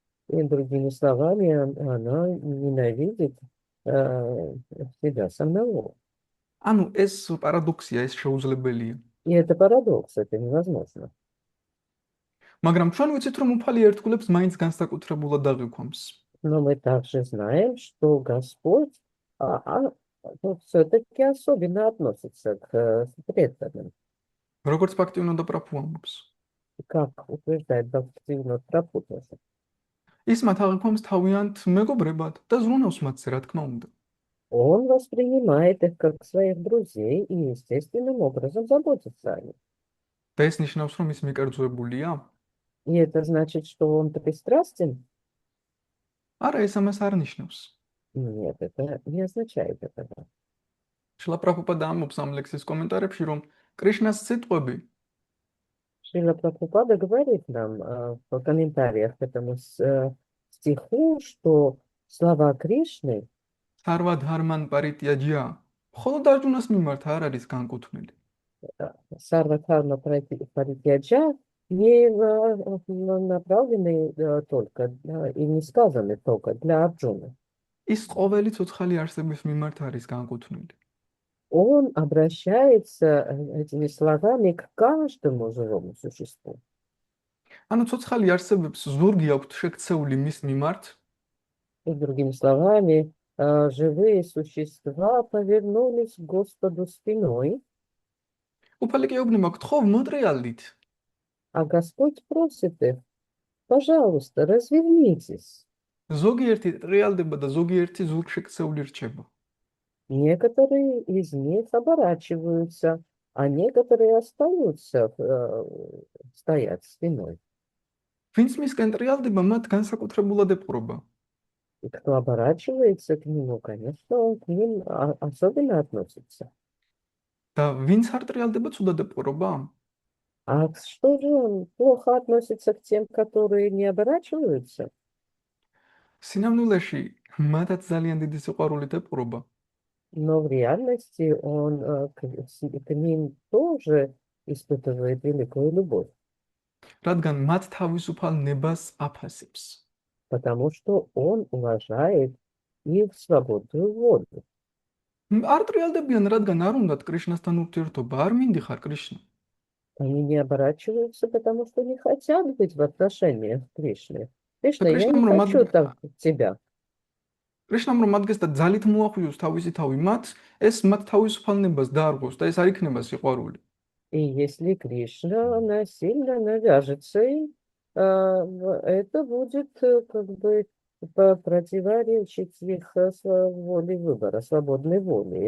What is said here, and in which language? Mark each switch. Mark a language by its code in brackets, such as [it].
[ru] И другими словами, оно ненавидит себя самого. [ka] ანუ ეს პარადოქსია, ეს შეუძლებელია. [ru] И это парадокс, это невозможно. [ka] მაგრამ ჩვენ ვიცით რომ უფალი ერთგულებს მაინც განსაკუთრებულად აღიქვამს. [ru] Но мы также знаем, что Господь все-таки особенно относится к преданным. [ka] როგორც ფაქტიუნო და პრაფუ ამბობს. [ru] Как утверждает Бхактивинод Прабху тоже. [ka] ის მათ აღიქვამს თავიანთ მეგობრებად და ზრუნავს მათზე, რა თქმა უნდა. [ru] Он воспринимает их как своих друзей и естественным образом заботится о них. [ka] და ეს ნიშნავს, რომ ის მიკერძოებულია? [ru] И это значит, что он пристрастен? [ka] არა, ეს ამას არ ნიშნავს. [ru] Нет, это не означает этого. [ka] შილა პრაბჰუპადა ამბობს ამ ლექსის კომენტარებში, რომ კრიშნას სიტყვები [ru] Шрила Прабхупада говорит нам в комментариях к этому стиху, что слова Кришны [ka] სარვა ධარმან პარიტიაჯია, მხოლოდ არჯუნას მიმართ არ არის განკუთვნილი. [ru] Сарвадхарма Паритьяджа не направлены только и не сказаны только для Арджуны. [ka] ის ყოველი ცოცხალი არსების მიმართ არის განკუთვნილი. [ru] Он обращается этими словами к каждому живому существу. [ka] ანუ ცოცხალი არსებებს ზურგი აქვთ შექცეული მის მიმართ, [ru] И другими словами, живые существа повернулись к Господу спиной, [ka] უფალი კეუბნება გთხოვ მოტრიალდით. [ru] а Господь просит их, пожалуйста, развернитесь. [ka] ზოგიერთი ტრიალდება და ზოგიერთი ზურგშექცეული რჩება. [ru] Некоторые из них оборачиваются, а некоторые остаются стоять спиной. [ka] ვინც მისკენ ტრიალდება, მათ განსაკუთრებულად ეპყრობა. [ru] И кто оборачивается к нему, конечно, он к ним особенно относится. [ka] და ვინც არ ტრიალდება, ცუდად ეპყრობა? [ru] А что же он плохо относится к тем, которые не оборачиваются? [ka] სინამდვილეში მათაც ძალიან დიდი სიყვარულით ეპყრობა. [ru] Но в реальности он к ним тоже испытывает великую любовь, [ka] რადგან მათ თავისუფალ ნებას აფასებს. [ru] потому что он уважает их свободную волю. [ka] არ ტრიალდებიან, რადგან არ უნდათ კრიშნასთან ურთიერთობა, არ მინდიხარ კრიშნა. [ru] Они не оборачиваются, потому что не хотят быть в отношениях к Кришне. Кришна, я Кришна не Мурмад- хочу так тебя. [ka] კრიშნამ რომ ადგეს და ძალით მოახვიოს თავისი თავი მათ, ეს მათ თავისუფალ ნებას დაარღვევს და ეს არ იქნება სიყვარული. [ru] И если Кришна насильно навяжется им, это будет как бы противоречить их воле выбора, свободной воле.